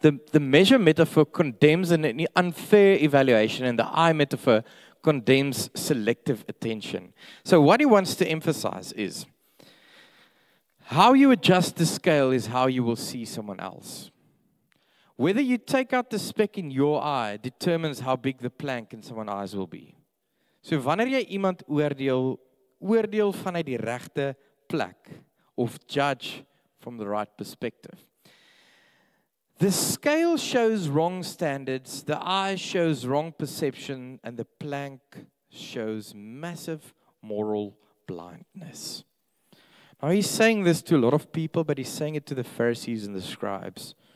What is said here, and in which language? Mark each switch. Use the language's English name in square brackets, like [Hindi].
[English] The measure metaphor condemns an unfair evaluation, and the eye metaphor condemns selective attention. So what he wants to emphasize is, how you adjust the scale is how you will see someone else. Whether you take out the speck in your eye determines how big the plank in someone's eyes will be. [Afrikaans] So wanneer jy iemand oordeel vanuit die regte plek, of judge [English] from the right perspective. The scale shows wrong standards, the eye shows wrong perception, and the plank shows massive moral blindness. Now he's saying this to a lot of people, but he's saying it to the Pharisees and the scribes.